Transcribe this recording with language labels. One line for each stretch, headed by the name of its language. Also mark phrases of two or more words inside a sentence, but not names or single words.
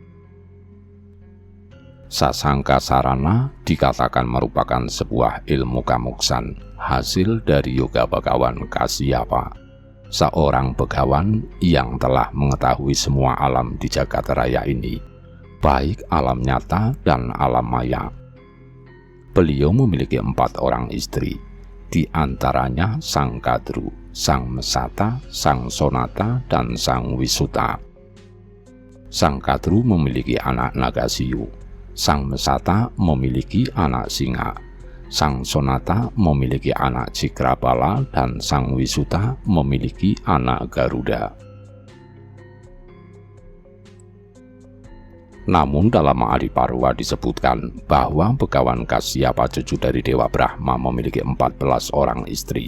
Indonesian: Sasangka sarana dikatakan merupakan sebuah ilmu kamuksan, hasil dari yoga bagawan Kasyapa, seorang begawan yang telah mengetahui semua alam di jagat raya ini, baik alam nyata dan alam maya. Beliau memiliki 4 orang istri, di antaranya Sang Kadru, Sang Mesata, Sang Sonata, dan Sang Wisuta. Sang Kadru memiliki anak Nagasiyu, Sang Mesata memiliki anak Singa, Sang Sonata memiliki anak Cikrabala, dan Sang Wisuta memiliki anak Garuda. Namun dalam Adiparwa disebutkan bahwa begawan Kasyapa cucu dari Dewa Brahma memiliki 14 orang istri.